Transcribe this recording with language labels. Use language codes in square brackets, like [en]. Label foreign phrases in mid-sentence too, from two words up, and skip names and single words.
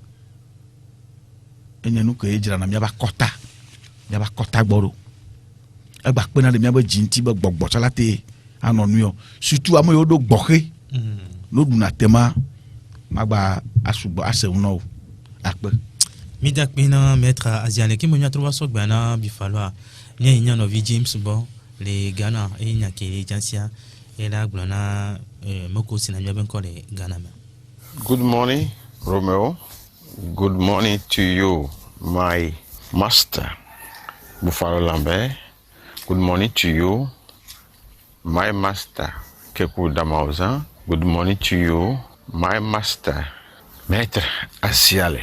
[ee] enye nu ke dzrana miaba kɔta gbɔ ɖo egba kpena ɖe miabe dzi ŋuti be gbɔgbɔ tsɔ la te anɔ nuyɔ surtout ame yiwo ɖo gbɔxe no ɖuna tema magba asugbɔ ase ŋu nɔ o akpe. Mi dakpe na maître Aziane ki mo nya trova so gba na bifaloa nye nya no vi James bo le Ghana e nya ke jansia e la gblɔ na moko sina mi ben ko le Ghana me. [en] Good morning Romeo. Good morning to you my master Buffalo Lambert. Good morning to you my master Keku Damauzan. Good morning to you my master Maître Asiale.